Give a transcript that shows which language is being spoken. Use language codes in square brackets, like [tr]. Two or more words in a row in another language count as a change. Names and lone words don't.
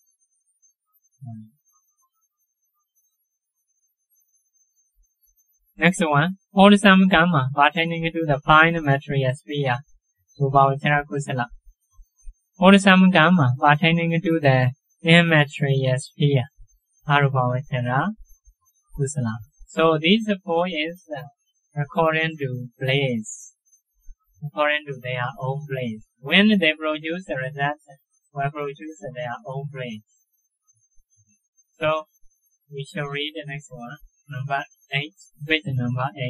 [en] Next one, wholesome karma, pertaining to the fine material sphere, [pi] rupa vajra kusala. [en] Wholesome karma, pertaining to the immaterial sphere, [pi] arupa vajra kusala. [en] So these four is according to place, according to their own place. When they produce the result, will produce their own place. So we shall read the next one, number 8, page number 8.